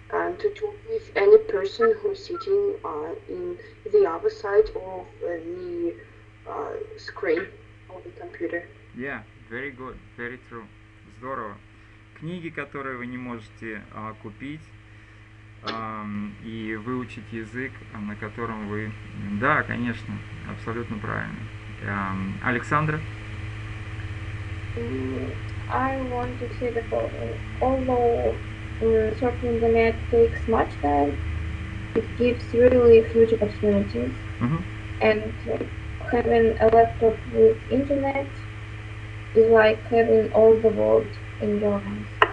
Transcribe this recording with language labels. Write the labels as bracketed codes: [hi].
[en] And to talk with any person who's sitting in the other side of the screen of the computer. Yeah, very good, very true. [ru] Здорово. книги, которые вы не можете купить, и выучить язык, на котором вы... Да, конечно, абсолютно правильно. Александра? [en] I want to say that although surfing the net takes much time, it gives really huge opportunities. And having a laptop with internet is like having all the world in your hands.